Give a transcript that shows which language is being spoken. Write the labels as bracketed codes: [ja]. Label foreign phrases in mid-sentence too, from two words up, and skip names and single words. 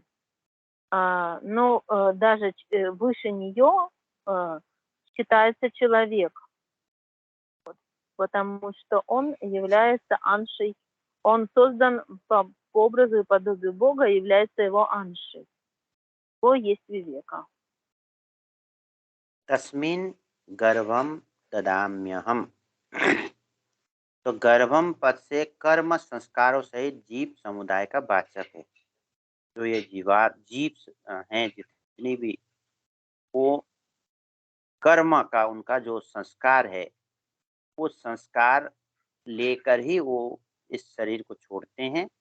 [ru] Но даже выше нее считается человек, потому что он является аншей. Он создан по образу и подобию Бога, является его аншей. Его есть вивека. [sa] तस्मिन् गर्भम ददाम्यहम्। [hi] तो गर्भम पद से कर्म संस्कारों सहित जीव समुदाय का वाचक है। जो ये जीव हैं जितनी भी, वो कर्म का उनका जो संस्कार है वो संस्कार लेकर ही वो इस शरीर को छोड़ते हैं।